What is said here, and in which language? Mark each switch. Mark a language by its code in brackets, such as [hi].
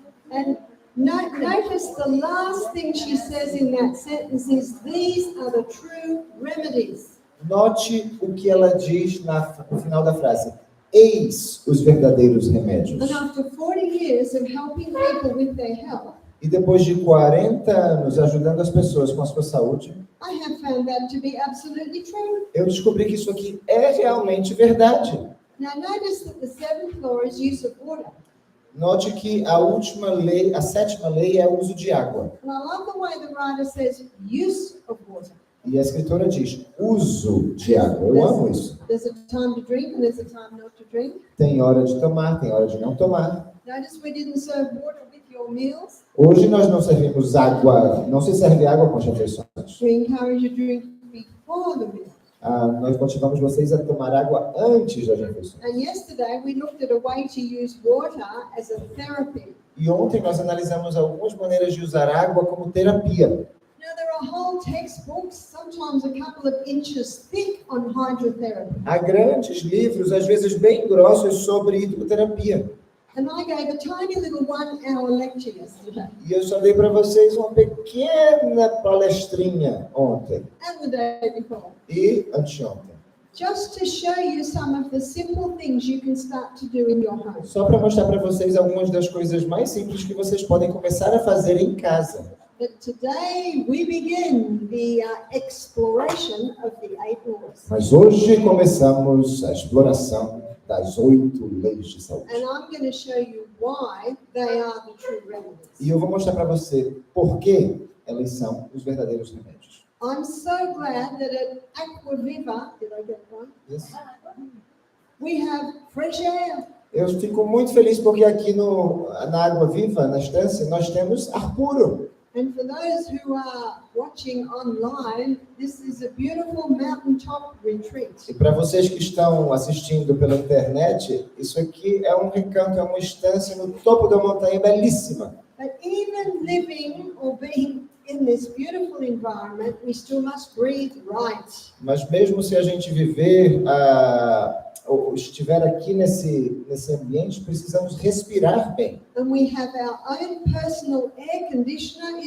[en] And notice the last thing she says in that sentence is, these are the true remedies. [pt] Note o que ela diz no final da frase. Eis os verdadeiros remédios. [en] And after 40 years of helping people with their health, [pt] E depois de 40 anos ajudando as pessoas com a sua saúde, [en] I have found that to be absolutely true. [pt] eu descobri que isso aqui é realmente verdade. [en] Now notice that the 7th law is use of water. [pt] Note que a última lei, a 7ª lei é o uso de água. [en] And I love the way the writer says use of water. [pt] E a escritora diz uso de água. Eu amo isso. [en] There's a time to drink and there's a time not to drink. [pt] Tem hora de tomar, tem hora de não tomar. [en] Notice we didn't serve water with your meals. [pt] Hoje nós não servimos água, não se serve água com as refeições. [en] We encourage you to drink before the meal. [pt] Nós motivamos vocês a tomar água antes das refeições. [en] And yesterday we looked at a way to use water as a therapy. [pt] E ontem nós analisamos algumas maneiras de usar água como terapia. [en] Now there are whole textbooks, sometimes a couple of inches thick, on hydrotherapy. [pt] Há grandes livros, às vezes bem grossos, sobre hidroterapia. [en] And I gave a tiny little 1-hour lecture yesterday [pt] E eu só dei para vocês uma pequena palestrinha ontem [en] and the day before, [pt] e anteontem. [en] just to show you some of the simple things you can start to do in your home. [pt] Só para mostrar para vocês algumas das coisas mais simples que vocês podem começar a fazer em casa. [en] But today we begin the exploration of the 8 laws. [pt] Mas hoje começamos a exploração das 8 leis de saúde. [en] And I'm going to show you why they are the true remedies. [pt] E eu vou mostrar para você por que elas são os verdadeiros remédios. [en] I'm so glad that at Água Viva, did I get one? Yes. We have fresh air. [pt] Eu fico muito feliz porque aqui na Água Viva, na Estância, nós temos ar puro. [en] And for those who are watching online, this is a beautiful mountaintop retreat. [pt] E para vocês que estão assistindo pela internet, isso aqui é um recanto, é uma estância no topo da montanha belíssima. [en] But even living or being in this beautiful environment, we still must breathe right. [pt] Mas mesmo se a gente viver, ou estiver aqui nesse ambiente, precisamos respirar bem. [en] And we have our own personal air conditioner.